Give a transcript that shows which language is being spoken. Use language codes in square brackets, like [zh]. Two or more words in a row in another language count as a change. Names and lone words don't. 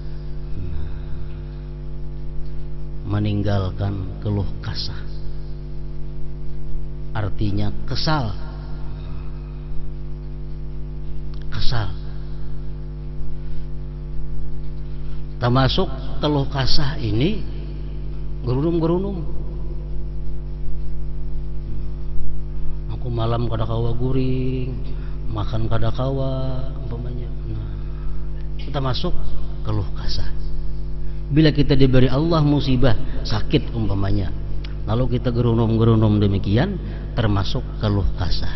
[id] Meninggalkan keluh kasah. Artinya kesal. Kesal. Termasuk keluh kasah ini gerunum-gerunum. [bjn] Aku malam kada kawa guring, makan kada kawa umpamanya. [id] Nah, kita masuk keluh kasah. Bila kita diberi Allah musibah, sakit umpamanya, lalu kita gerunum-gerunum demikian, termasuk keluh kasah.